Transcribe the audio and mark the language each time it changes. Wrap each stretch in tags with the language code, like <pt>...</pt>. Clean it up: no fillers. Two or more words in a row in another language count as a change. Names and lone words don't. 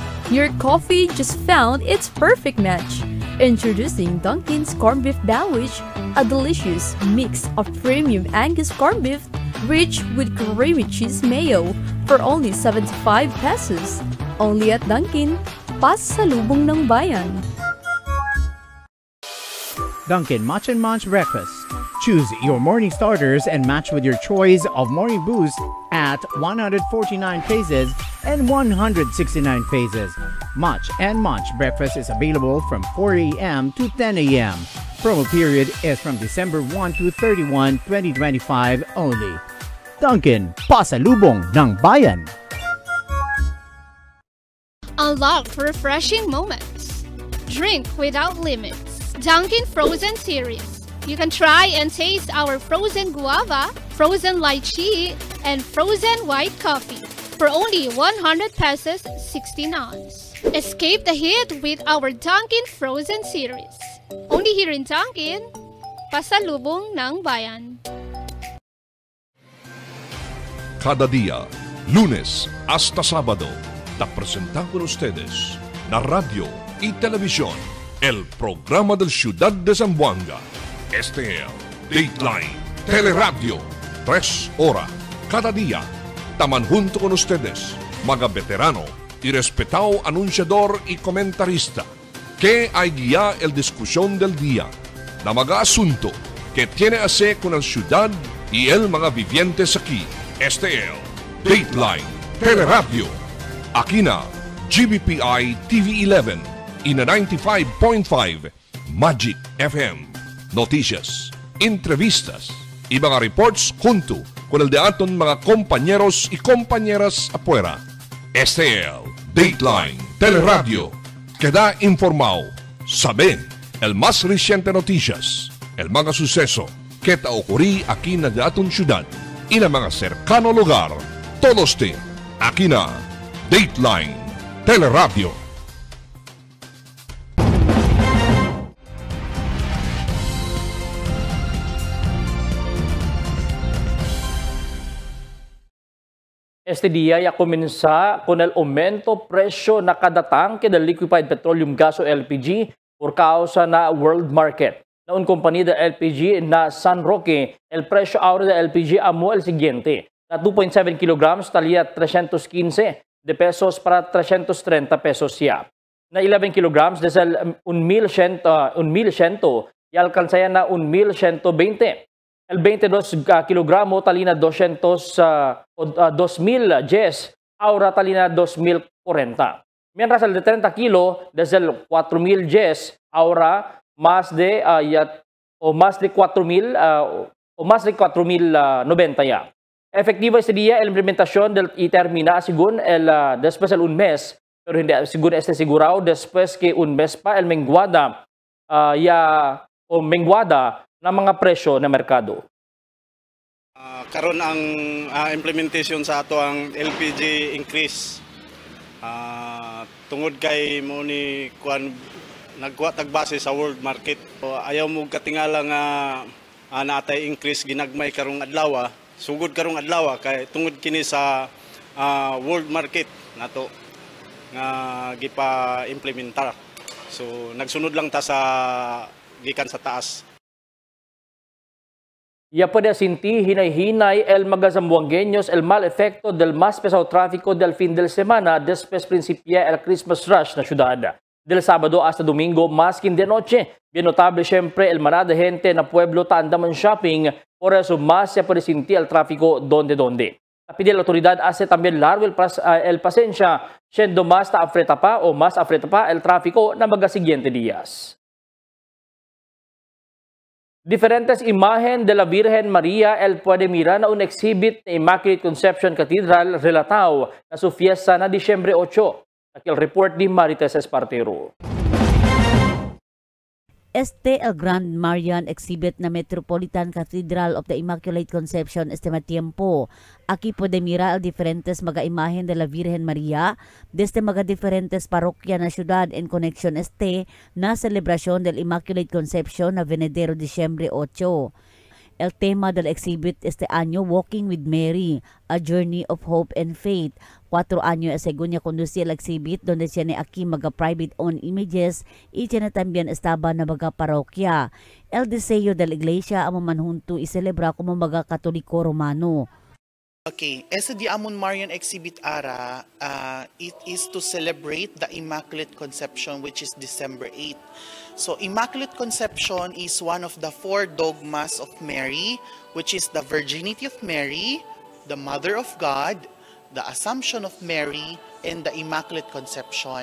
<en>Your coffee just found its perfect match. Introducing Dunkin's Corned Beef Sandwich, a delicious mix of premium Angus corned beef rich with creamy cheese mayo for only 75 pesos. Only at Dunkin,</en> <tl>pasalubong ng bayan.</tl> <en>Dunkin' Match and Munch Breakfast. Choose your morning starters and match with your choice of morning boost at 149 pesos and 169 pesos. Match and Munch Breakfast is available from 4 a.m. to 10 a.m. Promo period is from December 1 to 31, 2025 only. Dunkin',</en> <tl>pasalubong ng bayan.</tl> <en>Unlock refreshing moments. Drink without limits. Dunkin' Frozen Series. You can try and taste our frozen guava, frozen lychee, and frozen white coffee for only 100 pesos 16 ounce. Escape the heat with our Dunkin' Frozen Series. Only here in Dunkin',</en> <tl>pasalubong ng bayan.</tl> <cbk>Cada día, lunes hasta sábado, te presentan con ustedes na radio y televisión el programa del Ciudad de Zamboanga. Este es Dateline Teleradio. 3 horas cada día. Taman junto con ustedes, mga veterano y respetado anunciador y comentarista, que hay guía el discusión del día, na mga asunto que tiene a hacer con el ciudad y el mga vivientes aquí. Este es Dateline Teleradio. Aquí na GBPI TV 11 y na 95.5 Magic FM. Noticias, entrevistas y mga reports junto con el de aton mga compañeros y compañeras afuera. Este es Dateline Teleradio. Queda informado, sabe el más reciente noticias, el mga suceso que te ocurrí aquí na de aton ciudad y na mga cercano lugar. Todos te aquí na Dateline Teleradio. Este día ya comienza con el aumento precio na kada tanque del</cbk> <en>liquefied petroleum gas</en> <cbk>o LPG por causa na</cbk> <en>world market.</en> <cbk>Na un compañía de LPG na San Roque, el precio ahora de LPG amo el siguiente. Na 2.7 kilograms talía 315 de pesos para 330 pesos ya. Na 11 kilograms desde 1,100 y alcanza na 1,120. El 22 kilogramo talina 2,000 yes, ahora talina 2,040. Mientras el de 30 kilo desde el 4,000 yes, ahora más de 4,090 ya. Efectivo este día el implementación y termina según después el un mes, pero hindi según segurado después que un mes pa el menguada menguada na mga presyo na merkado.</cbk> <ceb>Karon ang implementation sa ato ang LPG increase. Tungod kay mo ni kuan nagkuha tagbase sa</ceb> <en>world market.</en> <ceb>Ayaw mo katingala nga naatay increase ginagmay karong adlaw, sugod karong adlaw kay tungod kini sa</ceb> <en>world market</en> <ceb>nato nga gipa implementar. So nagsunod lang ta sa gikan sa taas.</ceb> <cbk>Ya puede sentir hinay-hinay el mga zamboangueños el mal efecto del más pesado tráfico del fin de semana después principia el</cbk> <en>Christmas rush</en> <cbk>na ciudad. Del sábado hasta domingo, más que de noche. Bien notable siempre el manada de gente na pueblo Tandaman Shopping, por eso más se puede sentir el tráfico donde. Pide la autoridad hace también largo el pasensya, siendo más afreta pa el tráfico na mga siguiente días. Diferentes imagen de la Virgen María el puede mirar na un exhibit na Immaculate Conception Cathedral relatao na su fiesta na Disyembre 8. Aquí el report ni Marites Espartero. El</cbk> <en>Grand Marian exhibit</en> <cbk>na Metropolitan Cathedral of the Immaculate Conception este tiempo. Aquí puede mirar el diferentes mga imagen de la Virgen María desde mga diferentes parokya na ciudad en conexión na celebración del Immaculate Conception na Venidero Disyembre 8. El tema del exhibit este año, Walking with Mary, A Journey of Hope and Faith. 4 años según niya conducir el exhibit donde tiene aquí mga</cbk> <en>private owned images</en> <cbk>y tiene también estaba na mga parokya. El deseo de la iglesia amo manhunto iselebra como mga Katoliko Romano. Okay, ese di amon</cbk> <en>Marian exhibit</en> <cbk>ara,</cbk> <en>it is to celebrate the Immaculate Conception, which is December 8. So Immaculate Conception is one of the 4 dogmas of Mary, which is the virginity of Mary, the Mother of God, the Assumption of Mary, and the Immaculate Conception.</en>